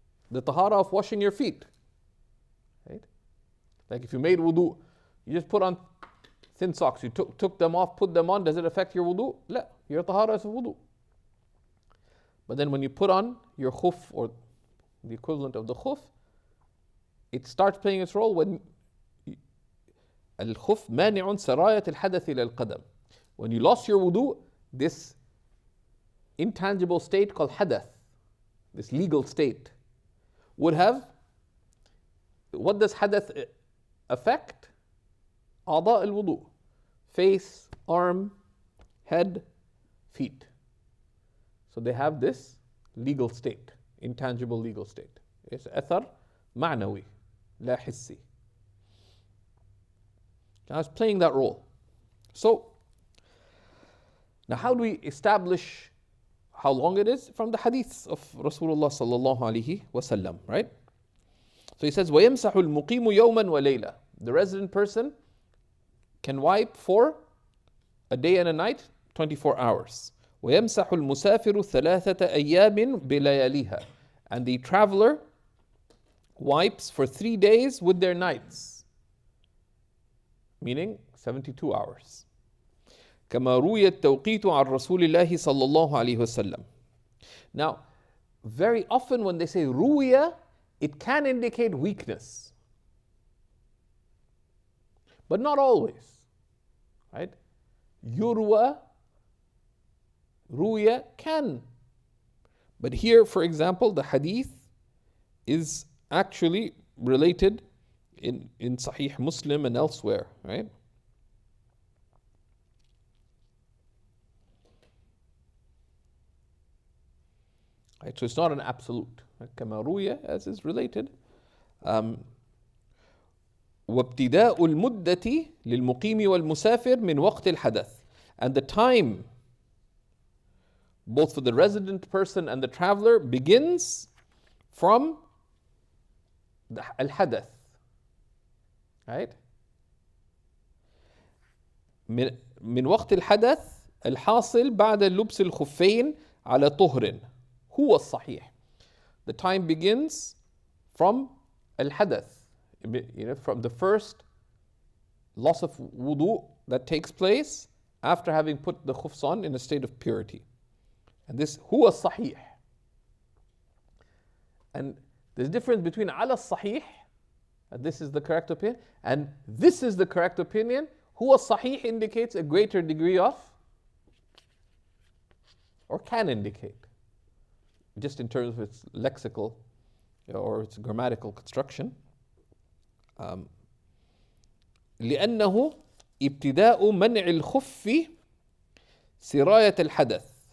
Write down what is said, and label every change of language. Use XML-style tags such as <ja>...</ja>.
<en>The tahara of washing your feet. Right? Like if you made wudu, you just put on thin socks, you took them off, put them on, does it affect your wudu? La, your tahara is a wudu. But then when you put on your khuf or the equivalent of the khuf, it starts playing its role when</en> <ar>الخف مانع سراية الحدث إلى القدم.</ar> <en>When you lost your wudu, this intangible state called hadath, this legal state, would have, what does hadath affect?</en> <ar>أعضاء الوضوء,</ar> <en>face, arm, head, feet. So they have this legal state, intangible legal state.</en> <ar>It's أثر معنوي لا حسي.</ar> <en>Now it's playing that role. So now how do we establish how long it is? From the hadiths of Rasulullah sallallahu alaihi wasallam, right? So he says,</en> <ar>وَيَمْسَحُ الْمُقِيمُ يَوْمًا وَلَيْلًا.</ar> <en>The resident person can wipe for a day and a night, 24 hours.</en> <ar>وَيَمْسَحُ الْمُسَافِرُ ثَلَاثَةَ أَيَّامٍ بِلَيَالِيهَا.</ar> <en>And the traveler wipes for 3 days with their nights, meaning 72 hours.</en> <ar>كما روي التوقيت عن رسول الله صلى الله عليه وسلم.</ar> <en>Now, very often when they say ruya, it can indicate weakness, but not always, right? Yurwa, ruya can. But here, for example, the hadith is actually related in Sahih Muslim and elsewhere, right? Right, so it's not an absolute.</en> <ar>كما روي,</ar> <en>as is related.</en> <ar>وابتداء المدة للمقيم والمسافر من وقت الحدث.</ar> <en>And the time, both for the resident person and the traveler, begins from the al-hadath. Right?</en> <ar>من وقت الحدث الحاصل بعد لبس الخفين على طهر. هو الصحيح.</ar> <en>The time begins from al-hadath, from the first loss of wudu that takes place after having put the khuffs on in a state of purity. And this huwa sahih. And there's a difference between ala sahih, and this is the correct opinion, and this is the correct opinion. Huwa sahih indicates a greater degree of, or can indicate, just in terms of its lexical or its grammatical construction.</en> <ar>لأنه ابتداء منع الخف سراية الحدث.</ar>